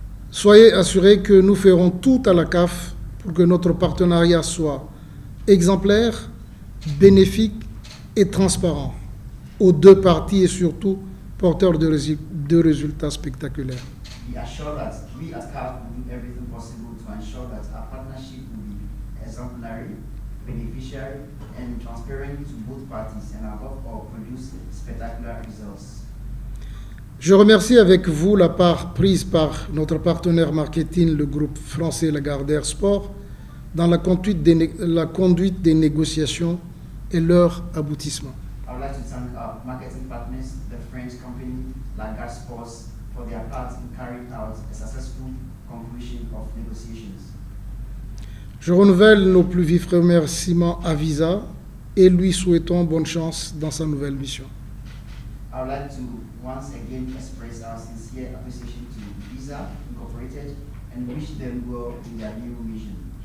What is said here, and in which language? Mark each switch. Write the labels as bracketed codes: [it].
[fr] Soyez assurés que nous ferons tout à la CAF pour que notre partenariat soit exemplaire, bénéfique et transparent aux deux parties et surtout porteur de résultats spectaculaires. [en] We assure that we at CAF will do everything possible to ensure that our partnership will be exemplary, beneficiary, and transparent to both parties, and above all, produce spectacular results. [fr] Je remercie avec vous la part prise par notre partenaire marketing, le groupe français Lagardère Sports, dans la conduite des négociations et leur aboutissement. [en] I would like to thank our marketing partners, the French company Lagardère Sports, for their part in carrying out a successful conclusion of negotiations. [fr] Je renouvelle nos plus vifs remerciements à Visa et lui souhaitons bonne chance dans sa nouvelle mission. [en] I would like to once again express our sincere appreciation to Visa Incorporated and wish them well in their new mission.